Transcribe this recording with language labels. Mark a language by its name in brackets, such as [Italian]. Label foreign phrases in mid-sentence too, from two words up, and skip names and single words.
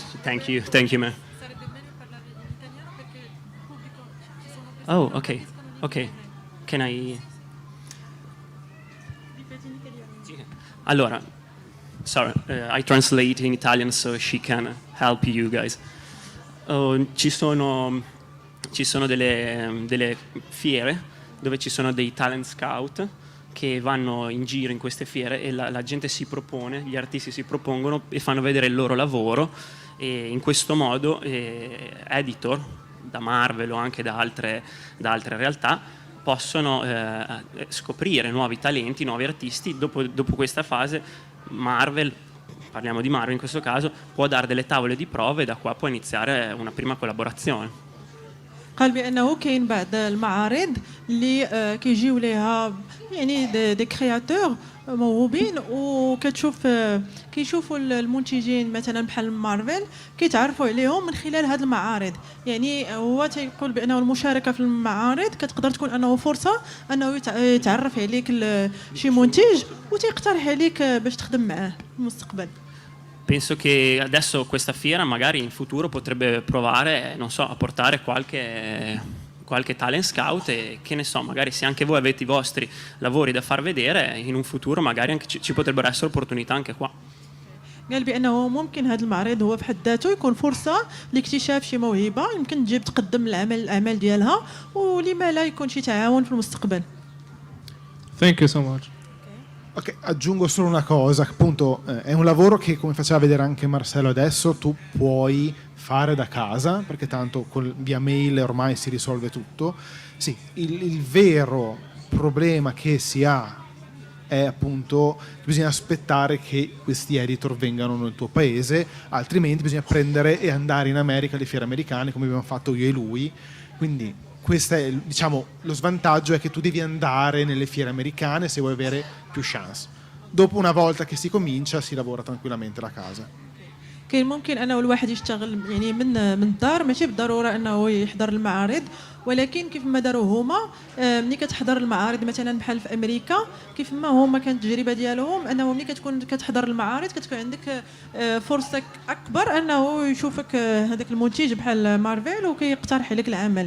[English] Thank you, man. Oh, okay. Can I? Allora, sorry, I translate in Italian so she can help you guys. [Italian] Ci sono delle fiere dove ci sono dei [English] talent scout [Italian] che vanno in giro in queste fiere e la gente si propone, gli artisti si propongono e fanno vedere il loro lavoro, e in questo modo editor da Marvel o anche da altre realtà possono scoprire nuovi talenti, nuovi artisti. Dopo questa fase Marvel, parliamo di Marvel in questo caso, può dare delle tavole di prove e da qua può iniziare una prima collaborazione. [Arabic] قال بانه كاين بعض المعارض اللي كيجيو ليها يعني [French] des créateurs [Arabic] موهوبين، كيشوفوا المنتجين مثلا بحال مارفل كيتعرفوا عليهم من خلال هذه المعارض. يعني هو تيقول بانه المشاركه في المعارض كتقدر تكون انه فرصه انه يتعرف عليك شي منتج وتيقترح عليك باش تخدم معاه في المستقبل. [Italian] Penso che adesso questa fiera magari in futuro potrebbe provare, non so, a portare qualche [English] talent scout [Italian] e che ne so, magari se anche voi avete i vostri lavori da far vedere, in un futuro magari anche ci potrebbero essere opportunità anche qua. [Arabic] قال بانه ممكن هذا المعرض هو في حد ذاته يكون فرصه لاكتشاف شي موهبه يمكن تجيب تقدم الاعمال ديالها، ولما لا يكون شي تعاون في المستقبل. [English] Thank you so much. [Italian] Ok, aggiungo solo una cosa, appunto è un lavoro che, come faceva vedere anche Marcelo adesso, tu puoi fare da casa, perché tanto via mail ormai si risolve tutto. Sì, il vero problema che si ha è appunto che bisogna aspettare che questi editor vengano nel tuo paese, altrimenti bisogna prendere e andare in America alle fiere americane come abbiamo fatto io e lui. Quindi questo è, diciamo, lo svantaggio è che tu devi andare nelle fiere americane se vuoi avere più chance. Dopo una volta che si comincia si lavora tranquillamente da casa. [Arabic] كاين ممكن انه الواحد يشتغل يعني من الدار، ماشي بالضروره انه يحضر المعارض، ولكن كيف ما داروا هما ملي كتحضر المعارض مثلا بحال في امريكا، كيف ما هما كانت التجربه ديالهم انه ملي كتكون كتحضر المعارض كتكون عندك فرصه اكبر انه يشوفك هذاك المنتج بحال مارفل وكيقترح عليك العمل.